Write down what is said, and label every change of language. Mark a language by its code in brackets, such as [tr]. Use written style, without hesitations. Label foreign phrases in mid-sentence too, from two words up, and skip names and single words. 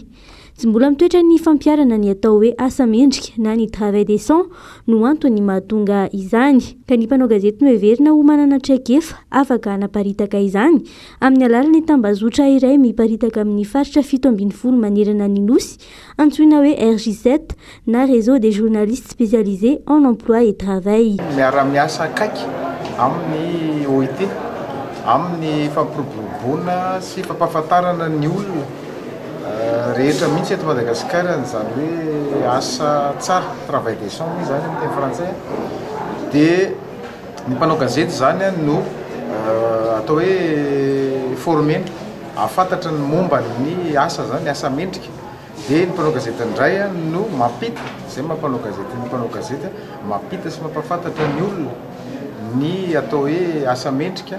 [mg] Tsy mbola mitoetra ny fampiarana ny atao hoe asa mendrika na ny [fr] travail décent [mg] no antony mahatonga izany. Ka ny mpanao gazety no heverina ho manana traikefa afaka hanaparitaka izany amin'ny alalan'ny tambazotra iray miparitaka amin'ny faritra 7 manerana ny nosy antsoina hoe RJ7 na réseau des journalistes spécialisés en emploi et travail. Miara-miasa akaiky amin'ny OIT amin'ny fampiroboroboana sy fampahafantarana ny olona rehetra mihitsy eto Madagasikara zany hoe asa tsara [fr] travail décent [mg] moa zany amin'ny teny frantsay dia ny mpanao gazety zany no atao hoe formena afantatra ny momba ny asa zany asa mendrika dia ny mpanao gazety indray no mampita zay mampanao gazety ny mpanao gazety mampita sy mampafantatra ny olona ny atao hoe asa mendrika.